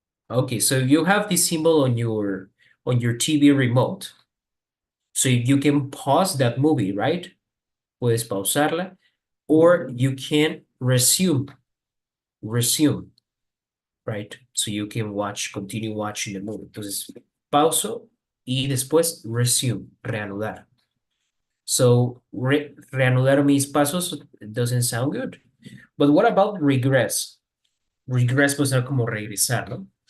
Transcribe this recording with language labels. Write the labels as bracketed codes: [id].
[en] Okay, so you have this symbol on your TV remote. So you can pause that movie, right? [es] Puedes pausarla. [en] Or you can resume, right? So you can continue watching the movie. [es] Entonces, pauso y después resume, reanudar. [en] So [es] reanudar mis pasos [en] doesn't sound good. But what about regress? [es] Regress puede ser como regresar, ¿no?